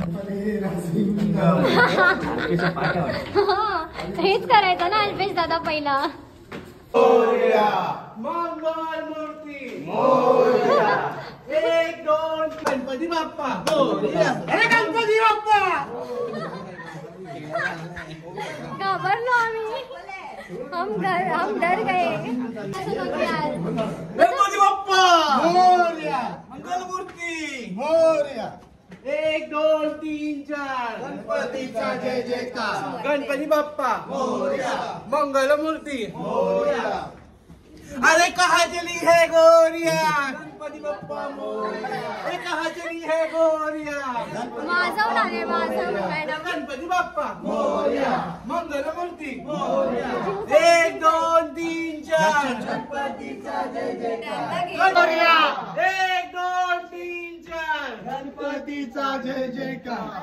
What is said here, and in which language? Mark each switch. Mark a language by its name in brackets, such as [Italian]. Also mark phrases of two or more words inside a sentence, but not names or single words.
[Marathi] हेच करायचं ना अल्पेश दादा पहिला. मंगल मूर्ती मोरया. 1 2 गणपती बाप्पा मोरया. अरे गणपती बाप्पा. घाबरलो आम्ही. [Hindi] हम डर गए. [Marathi] गणपती बाप्पा मोरया. मंगल मूर्ती मोरया. 1 2 3 4 गणपतीचा जय जयकार. गणपती बाप्पा मोरया. मंगल मूर्ती मोरया. [Hindi] अरे कहाँ चली है गोरिया. [Marathi] गणपती बाप्पा मोरया. [Hindi] अरे कहाँ चली है गोरिया. [Marathi] वाजवून आले वाजवून मॅडम. गणपती बाप्पा मोरया. मंगल मूर्ती मोरया. 1 2 3 4 गणपतीचा जय जयकार. मोरया. 1 2 3 4 गणपतीचा जय जयकार.